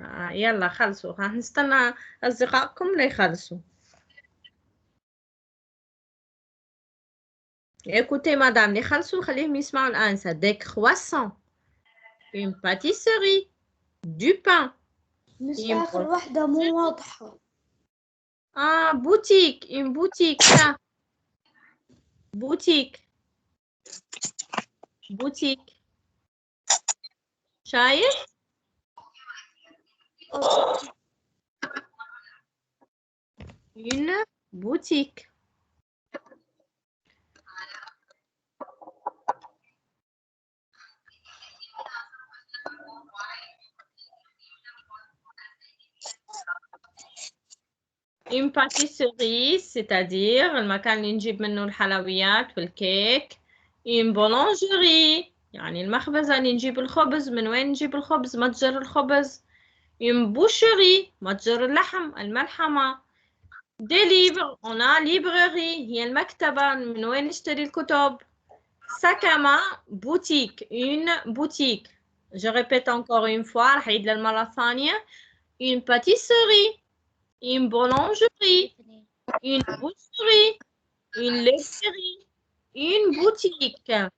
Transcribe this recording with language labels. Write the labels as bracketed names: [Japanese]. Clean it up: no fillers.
[Arabic] يلا خلصوا، راح نستنى أصدقائكم ليخلصوا. [French] Écoutez madame، [Arabic] اللي خلصوا خليهم يسمعوا الآنسة. [French] Des croissants، une pâtisserie، du pain. [Arabic] بس آخر واحدة مو واضحة. [French] boutique، une boutique ça. boutique. [Arabic] شايف؟ une boutique. [French] Une pâtisserie، c'est-à-dire [Arabic] المكان اللي نجيب منه الحلويات والكيك. Une boulangerie، يعني المخبز اللي نجيب الخبز. من وين نجيب الخبز؟ متجر الخبز. Une boucherie، متجر اللحم، الملحمة. [French] Des livres، on a librairie، [Arabic] هي المكتبة. من وين نشتري الكتب؟ [French] sac à main، boutique، une boutique. Je répète encore une fois، [Arabic] راح أعيد للمرة الثانية. [French] Une pâtisserie، une boulangerie، une boucherie, une laiterie, une boutique.